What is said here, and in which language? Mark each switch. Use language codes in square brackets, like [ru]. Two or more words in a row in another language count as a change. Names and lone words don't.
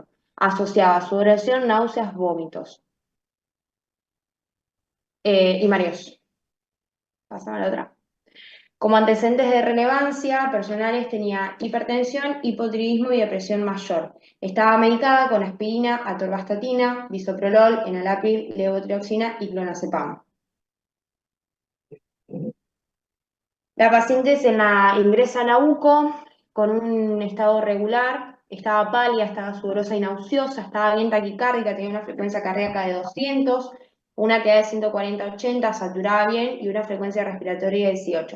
[es] Asociaba a su oración náuseas, vómitos y mareos. Pasamos a la otra. Como antecedentes de relevancia personales tenía hipertensión, hipotiroidismo y depresión mayor. Estaba medicada con aspirina, atorvastatina, bisoprolol, enalapril, levotiroxina y clonazepam. La paciente ingresa a la UCO con un estado regular, estaba pálida, estaba sudorosa y nauseosa, estaba bien taquicárdica, tenía una frecuencia cardíaca de 200, una actividad de 140-80, saturaba bien y una frecuencia respiratoria de 18.